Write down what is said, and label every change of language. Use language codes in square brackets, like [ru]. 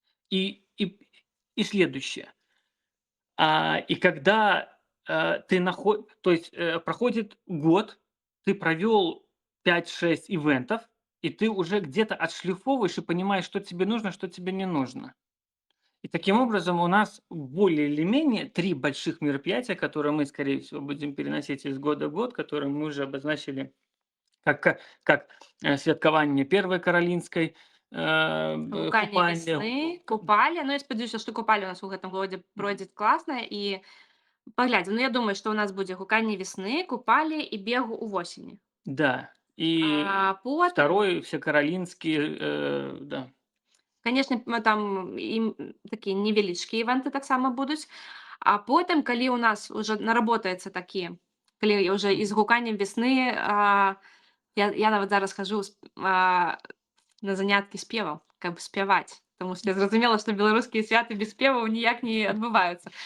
[ru] И и и следующее. И когда, то есть, проходит год, ты провел 5-6 ивентов, и ты уже где-то отшлифовываешь и понимаешь, что тебе нужно, что тебе не нужно. И таким образом у нас более или менее 3 больших мероприятия, которые мы, скорее всего, будем переносить из года в год, которые мы уже обозначили как святкаванне Первой Каролинской, [be] Гуканне купальні. вясны, купалі. Ну, я спадзяюся, што купалі у нас у гэтым годзе пройдзе класна і паглядзім. Ну, я думаю, што ў нас будзе гуканне вясны, купалі і бегу ўвосені. [ru] Да, и [be] Потым, [ru] второй всекаролинский, да. [be] канешне, мы там такія невялічкія івэнты таксама будуць. А потым, калі ў нас уже наработаецца такі, калі ўжэ і з Мгм. гуканнем вясны, я нават зараз хожу на заняткі спеваў, каб спяваць. Таму што я зразумела, што беларускія святы без спеваў ніяк не адбываюцца.